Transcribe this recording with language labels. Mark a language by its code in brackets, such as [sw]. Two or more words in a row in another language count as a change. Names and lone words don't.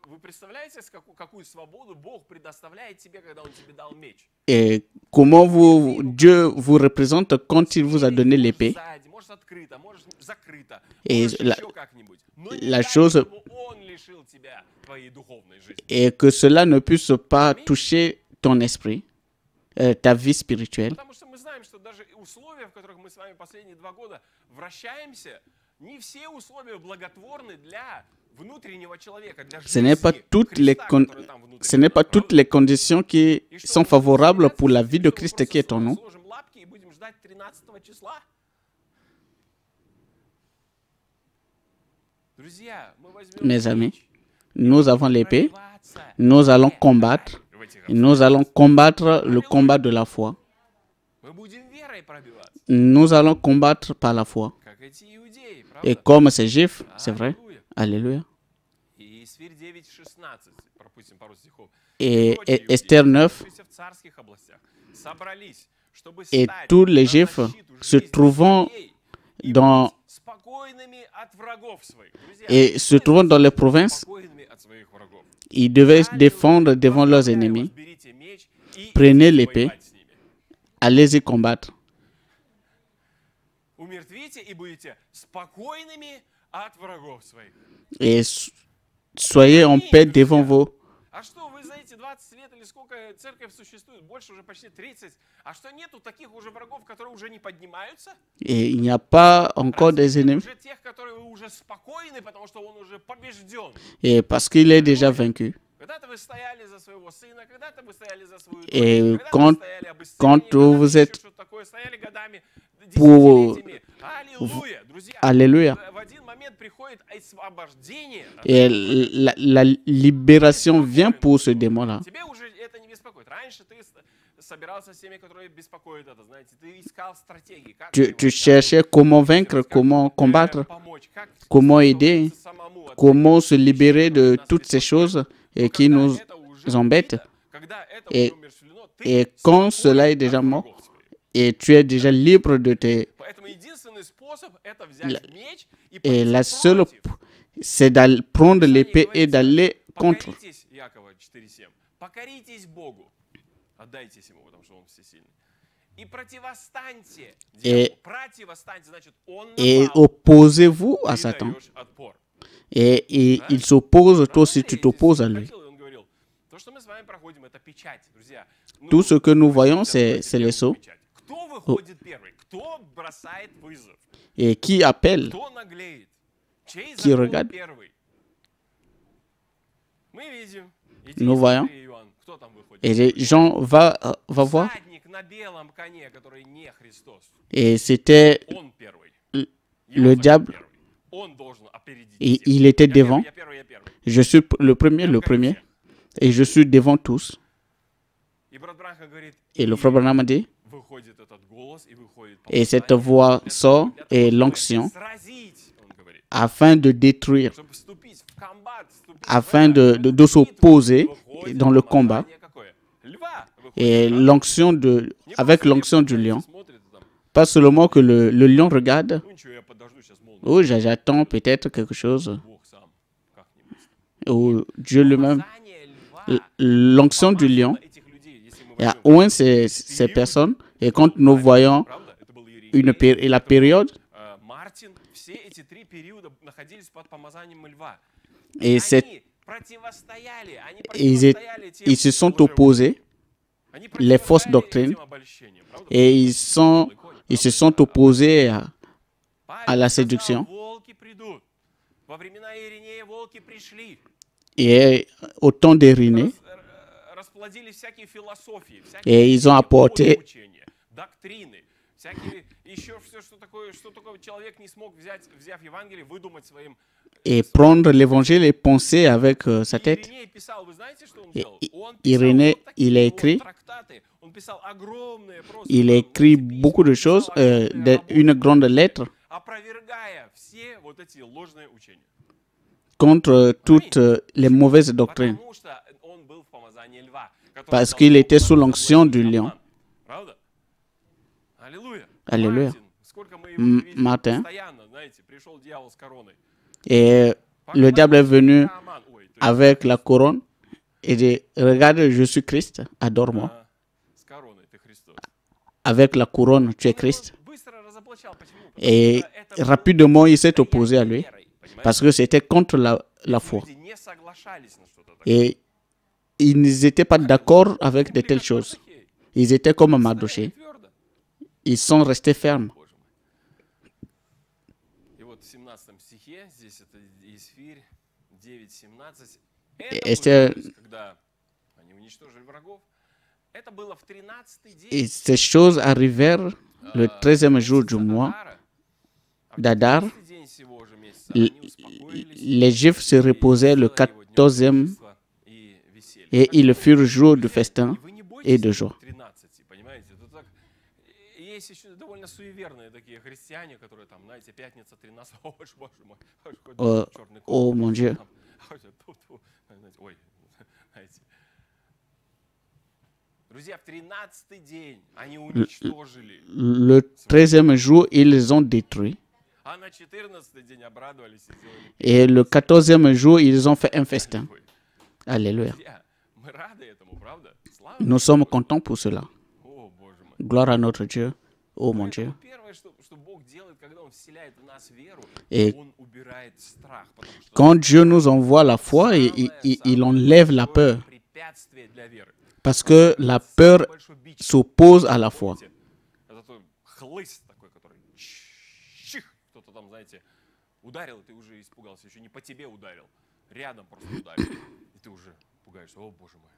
[fr] Et comment Dieu vous représente quand il vous a donné l'épée. Et la chose est que cela ne puisse pas toucher ton esprit, ta vie spirituelle. [ru] условия, в которых мы с вами последние 2 года вращаемся, не все условия благотворны для внутреннего человека, для [fr] Ce n'est pas [ru] жизни [fr] toutes les [ru] Христа, [fr] con- [ru] которая там внутри. [fr] ce n'est pas toutes [ru] Правда? [fr] les conditions qui [ru] И что, [fr] sont [ru] мы [fr] favorables [ru] будем [fr] pour la [ru] смеяться, [fr] vie de [ru] что мы [fr] Christ [ru] просто [fr] qui est en nous. [ru] сложим лапки и будем ждать 13 числа? Друзья, мы возьмем [fr] Mes amis, [ru] меч, [fr] nous avons l'épée, [ru] пробиваться [fr] nous allons [ru] верой [fr] combattre, [ru] в этих [fr] et nous allons combattre le combat de la foi. [ru] Мы будем верой пробиваться, [fr] Nous allons combattre par la foi. [ru] как эти иудеи, [fr] Et [ru] правда? [fr] comme ces juifs, c'est vrai. [ru] Аллилуйя. [fr] Alléluia. [ru] И Исфирь 9:16, пропустим пару стихов. [fr] Et [ru] Прочие иудеи, [fr] Esther 9, [ru] находившиеся в царских областях, собрались, чтобы [fr] et [ru] стать [fr] tous les [ru] на [fr] juifs [ru] защиту [fr] se [ru] жизни [fr] trouvant [ru] своей и [fr] dans- [ru] быть спокойными от врагов своих. Друзья, [fr] et se trouvant dans les provinces, [ru] спокойными от своих врагов. [fr] ils devaient se défendre devant leurs ennemis. [ru] Берите меч и [fr] Prenez [ru] идите [fr] l'épée. [ru] воевать с ними. [fr] Allez-y combattre. [ru] Умертвите и будете спокойными от врагов своих. [fr] Et soyez en paix devant vos. [ru] А что, вы за эти 20 лет или сколько церковь существует, больше уже почти 30, а что нету таких уже врагов, которые уже не поднимаются? [fr] Et il n'y a pas encore des [ru] Разве нет [fr] ennemis. [ru] уже тех, которые вы уже спокойны, потому что он уже побежден? [fr] Et parce qu'il est déjà vaincu. [ru] Когда-то вы стояли за своего сына, когда-то вы стояли за свою дочь, [fr] Et [ru] когда-то [fr] quand- [ru] вы стояли об исцелении, [fr] quand [ru] когда-то [fr] vous [ru] еще [fr] êtes [ru] что-то такое, стояли годами, [fr] pour- [ru] десятилетиями. Аллилуйя, друзья. [fr] Alléluia. [ru] В один момент приходит освобождение. [fr] Et la libération vient pour ce démon-là. [ru] Тебе уже это не беспокоит. Раньше ты собирался с теми, которые беспокоят это, знаете, ты искал стратегии, как [fr] Tu cherchais comment vaincre, comment combattre, [ru] помочь, как [fr] comment aider, [ru] освободиться самому от [fr] comment se libérer de toutes ces choses et qui [ru] Когда [fr] nous [ru] это уже [fr] embêtent. [ru] убито, когда это [fr] Et- [ru] уже умерщвлено, [fr] et [ru] ты [fr] quand [ru] спокоен [fr] cela est [ru] от [fr] déjà mort, [ru] врагов своих. [fr] Et tu es déjà libre de tes. [ru] Поэтому единственный способ это взять меч и [fr] Et [ru] пойти [fr] la seule, [ru] против. [fr] c'est d'aller prendre l'épée et d'aller contre. [ru] Покоритесь, Якова 4:7. Покоритесь Богу. Отдайтесь Ему, потому что Он всесильный. И противостаньте дьяволу. Противостаньте, значит, он [fr] Et [ru] напал, [fr] opposez-vous à [ru] ты [fr] Satan. [ru] даешь отпор. [fr] Et il s'oppose, toi aussi tu t'opposes à lui. [ru] Он говорил, то, что мы с вами проходим, это печать, друзья. Ну, [fr] Tout ce que nous voyons, [ru] давайте [fr] c'est les [ru] первую [fr] sceaux. [ru] печать. Кто выходит первый? Кто бросает вызов? [fr] Et qui appelle, [ru] Кто наглеет? Чей [fr] Qui [ru] закон [fr] regarde? [ru] первый? Мы видим. [fr] Nous voyons. [ru] Иди, Иоанн, кто там выходит? [fr] et Jean va voir. [ru] Всадник на белом коне, который не Христос. [fr] Et c'était, [ru] Он первый. [fr] le [ru] Его зовут [fr] diable, [ru] первый. Он должен опередить [fr] et [ru] всех. [fr] il était [ru] Я первый, [fr] devant. [ru] я первый, я первый. [fr] Je suis le premier, [ru] Я [fr] le [ru] покорю [fr] premier. [ru] всех. [fr] Et je suis devant tous. [ru] И брат Бранхам говорит, [fr] Et le [ru] и [fr] frère Branham a dit, [ru] выходит этот голос, и выходит [fr] et cette [ru] помазание [fr] voix [ru] для того, [fr] sort [ru] для того, [fr] et [ru] чтобы [fr] l'onction [ru] сразить, он говорит, [fr] afin de détruire, [ru] чтобы вступить в комбат, вступить [fr] afin [ru] в [fr] de [ru] битву, [fr] s'opposer [ru] выходит [fr] dans le combat. [ru] помазание какое? Льва выходит, [fr] Et [ru] правда? [fr] l'onction de, [ru] Не [fr] avec [ru] просто [fr] l'onction [ru] лев [fr] du lion. [ru] смотрит и там, [fr] Pas seulement que le lion regarde, [ru] ну ничего, я подожду сейчас молнию. [fr] oh, j'attends peut-être quelque chose, [ru] Бог сам как-нибудь. [fr] ou Dieu lui-même. [ru] Помазание льва [fr] L'onction du lion [ru] помазано этих людей, если мы [fr] et a [ru] возьмем, [fr] oint ces personnes. Et quand nous voyons [ru] правда, это был Иеремия, [fr] la [ru] это был, [fr] période, [ru] Мартин, все эти три периода находились под помазанием льва. [fr] et [ru] Они противостояли, они [fr] ils, [ru] противостояли тем [fr] ils se sont [ru] лжеучениям. [fr] opposés [ru] Они [fr] les fausses [ru] противостояли [fr] doctrines [ru] этим обольщениям, правда? [fr] et ils se sont opposés [ru] Павел [fr] à la [ru] сказал, [fr] séduction. [ru] волки придут. Во времена Иринея волки пришли. [fr] Et au temps d'Irénée, [ru] Расплодили всякие философии, [fr] et ils ont apporté [ru] учения, доктрины, всякие еще все, что такое человек не смог взяв Евангелие, выдумать своим. [fr] et prendre l'évangile et penser avec sa tête. [ru] Ириней писал, вы знаете, что он делал? Он писал [fr] Иrénée, [ru] вот такие [fr] il a [ru] вот [fr] écrit, [ru] трактаты, он писал огромные просто. [fr] il a écrit beaucoup de choses, une grande lettre [ru] Опровергая все вот эти ложные учения. [fr] contre toutes les mauvaises doctrines, [ru] Потому что он был в помазании льва, который [fr] parce [ru] дал [fr] qu'il [ru] Богу [fr] était sous l'onction du [ru] обман. [fr] lion. [ru] Правда? Аллилуйя. Аллилуйя. Мартин, сколько мы его не видели, [fr] Martin. [ru] постоянно, знаете, пришел дьявол с короной. [fr] Et le diable est venu [ru] Аман, ой, то есть, [fr] avec la couronne et dit, regarde, je suis Christ, adore-moi. [ru] с короной ты Христос. [fr] Avec la couronne, tu es [ru] Он [fr] Christ. [ru] его быстро разоблачал. Почему? [fr] Et [ru] Потому что это было [fr] rapidement, il s'est opposé à lui [ru] верой, понимаете? [fr] parce que c'était contre la foi. [ru] Люди не соглашались на что-то такое. [fr] Et ils n'étaient pas d'accord avec de telles choses. Ils étaient comme Mardoché. [ru] Твердо. [fr] ils sont restés fermes. [ru] Боже мой. И вот в 17 стихе, здесь это Исфирь 9:17. Это [fr] Esther- [ru] было, то есть, когда они уничтожили врагов. Это было в 13-й день. [fr] Et ces choses arrivèrent le 13e jour du mois [ru] Адара. А в [fr] d'Adar. [ru] 14-й день сего же месяца [fr] L- [ru] они успокоились [fr] Les Juifs se [ru] и [fr] reposaient le [ru] сделали его днем [fr] 14e [ru] торжества и веселья. [fr] et ils le furent jour de [ru] И [fr] festin [ru] вы не [fr] et [ru] бойтесь [fr] de joie. [ru] 13, понимаете? Это так. Есть еще довольно суеверные такие христиане, которые там, знаете, пятница 13, о, боже мой, черный [fr] Oh mon Dieu. [ru] Ой, знаете. Друзья, в 13-й день они уничтожили, [fr] Le 13e jour, ils les ont détruits. [ru] а на 14-й день обрадовались и сделали. [fr] Et le 14e jour, ils ont fait un festin. [ru] Ой, [fr] Alléluia. [ru] друзья, мы рады этому, правда? Слава [fr] Nous sommes contents pour cela. [ru] О, Боже мой. [fr] Gloire à notre Dieu. Oh mon Dieu. [ru] Поэтому первое, что Бог делает, когда Он вселяет в нас веру, [fr] Et [ru] Он убирает страх. Потому что [fr] quand Dieu nous envoie la foi, il enlève la peur. [ru] препятствие для веры. [fr] Parce que la peur [ru] Большой бич. [fr] s'oppose à la foi. [ru] Помните? Это тот хлыст такой, который чих, кто-то там, знаете, ударил, и ты уже испугался. Еще не по тебе ударил, рядом просто ударил. И ты уже пугаешься, о, Боже мой.